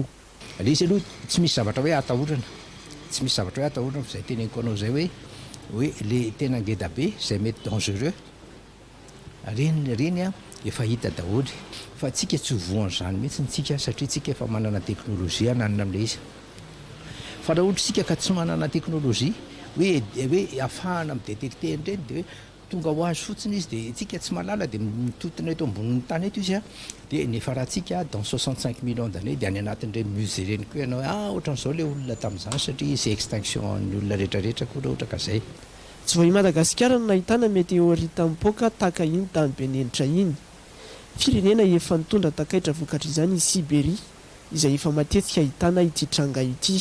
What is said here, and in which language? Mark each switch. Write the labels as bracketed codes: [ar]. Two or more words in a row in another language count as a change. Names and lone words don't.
[mg] Le izy aloha tsy misy zavatra hoe atahorana, tsy misy zavatra hoe atahorana fa izay teneniko anao izay hoe le tena ngeda be izay mety dangereux reny efa hita daholo fa tsika tsy voan'izany mihitsy tsika satria tsika efa manana teknôlôjia nanana amin'ilay izy. Fa raha ohatra tsika ka tsy manana teknôlôjia hoe ahafahana midétecter an'ireny dia hoe tonga ho azy fotsiny izy dia tsika tsy mahalala dia mitotona eto ambonin'ny tany eto izy dia nefa raha tsika [fr] dans 65 millions d'années [mg] dia any anatin'ireny musée reny koa ianao ohatran'izao ilay olona tamin'izany satria izy extinction ny olona rehetrarehetra koa raha ohatra ka izay. Tsy voa i Madagasikara no nahitana meteorita mipoaka tahaka iny tany Benenitra iny. Firenena efa nitondra takaitra vokatra izany i Siberia izay efa matetika ahitana ity tranga ity.